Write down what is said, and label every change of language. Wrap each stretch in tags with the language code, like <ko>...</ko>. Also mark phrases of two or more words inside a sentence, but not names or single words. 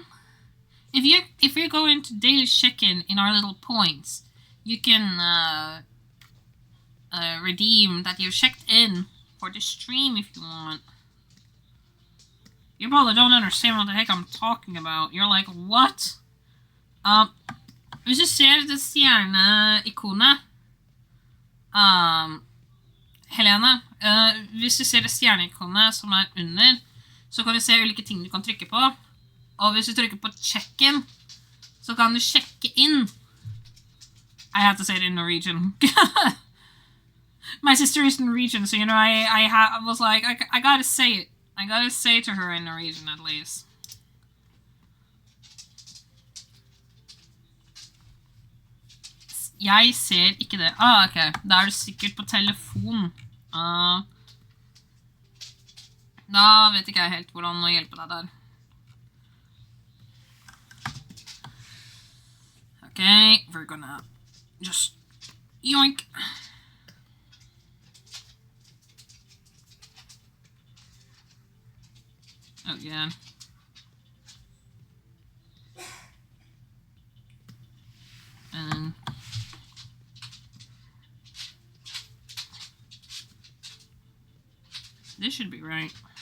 <en>If you're going to daily check-in in our little points, you can redeem that you've checked in for the stream if you want. You probably don't understand what the heck I'm talking about. You're like, what?</en> <no>Hvis du ser det stjerneikonet Helene, hvis du ser det stjerneikonet som under, så kan du se ulike ting du kan trykke på. Og hvis du trykker på check-in, så kan du sjekke inn.</no> <en>I have to say it in Norwegian. My sister is Norwegian, so you know, I was like, I gotta say it. I gotta say to her in Norwegian at least.</en> <no>Jeg ser ikke det. Ah, ok. Da er du sikkert på telefon. Da vet ikke jeg helt hvordan å hjelpe deg der.</no> <en>Okay, we're gonna just yoink. Oh, yeah. And this should be right.</en>